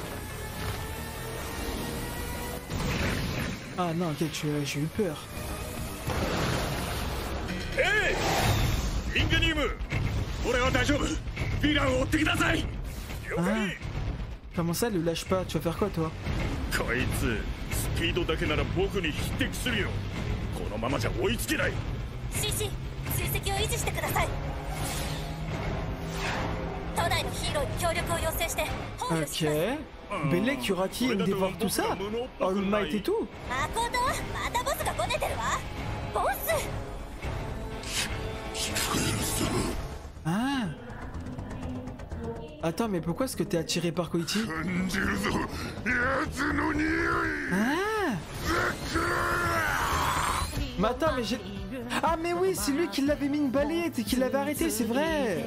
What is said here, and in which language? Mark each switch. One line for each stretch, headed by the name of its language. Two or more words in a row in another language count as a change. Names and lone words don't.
French: Ah non, ok, j'ai eu peur. Hey! Ingenium! Ah. Comment ça, le lâche pas? Tu vas faire quoi toi?
Japanese: こいつスピードだけなら僕に匹敵するよ。このままじゃ追いつけない。シシ、追跡を維持してください。都内のヒーローに協力を要請して包囲します。
French: Ok. Bellec, y aura-t-il une dévore tout ça? All Might et tout?
Japanese: マコト、またボスがごねてるわ。ボス。
French: Ah. Attends, mais pourquoi est-ce que t'es attiré par Koichi? Ah. Mais attends, mais j'ai... Ah mais oui, c'est lui qui l'avait mis une balayette et qui l'avait arrêté, c'est vrai.